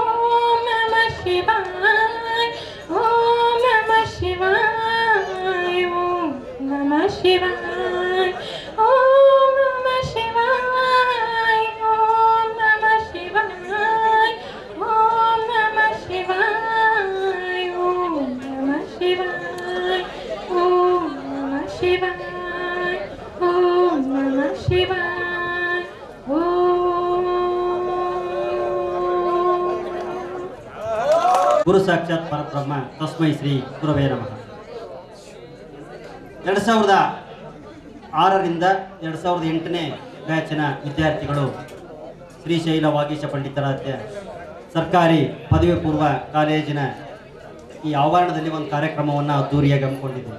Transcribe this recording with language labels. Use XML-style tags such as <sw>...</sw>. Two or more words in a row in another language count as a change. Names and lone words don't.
<sa>नमः शिवाय ॐ नमः शिवाय ॐ नमः शिवाय ॐ नमः शिवाय ॐ नमः शिवाय ॐ नमः शिवाय ॐ नमः शिवाय ॐ नमः शिवाय ॐ नमः शिवाय ಗುರು ಸಾಕ್ಷಾತ್ ಪರಬ್ರಹ್ಮ ತಸ್ಮೈ ಶ್ರೀ ಗುರವೇ ನಮಃ.</sa> <kn>2006ರಿಂದ 2008ನೇ ಬ್ಯಾಚಿನ ವಿದ್ಯಾರ್ಥಿಗಳು ಶ್ರೀಶೈಲ ವಾಗೀಶ ಪಂಡಿತಾರಾಧ್ಯ ಸರ್ಕಾರಿ ಪದವಿ ಪೂರ್ವ ಕಾಲೇಜಿನ ಈ ಆವರಣದಲ್ಲಿ ಒಂದು ಕಾರ್ಯಕ್ರಮವನ್ನು ಅದ್ದೂರಿಯಾಗಿ ಹಮ್ಮಿಕೊಂಡಿದ್ದೀವಿ.</kn>